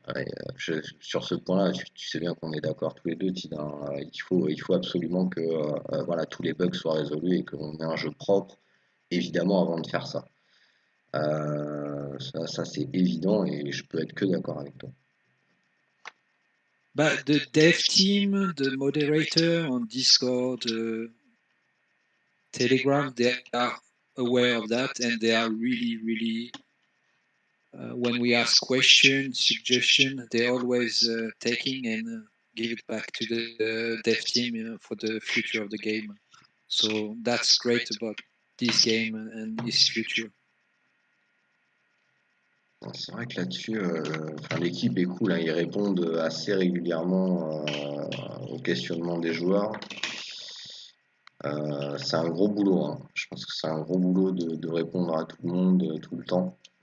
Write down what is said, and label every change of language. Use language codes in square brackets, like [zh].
[fr] Ouais, sur ce point-là, tu sais bien qu'on est d'accord tous les deux, Tina, hein. Il faut absolument que voilà, tous les bugs soient résolus et qu'on ait un jeu propre, évidemment, avant de faire ça. Ça c'est évident et je peux être que d'accord avec toi. [en] But the dev team, the moderator on Discord, Telegram, they are aware of that, and they are really, really. When we ask questions, suggestion, they always taking and give it back to the dev team, for the future of the game. So that's great about this game and its future. [fr] Bon, c'est vrai que là-dessus, enfin, l'équipe est cool, hein, ils répondent assez régulièrement aux questionnements des joueurs. C'est un gros boulot, hein. Je pense que c'est un gros boulot de répondre à tout le monde tout le temps.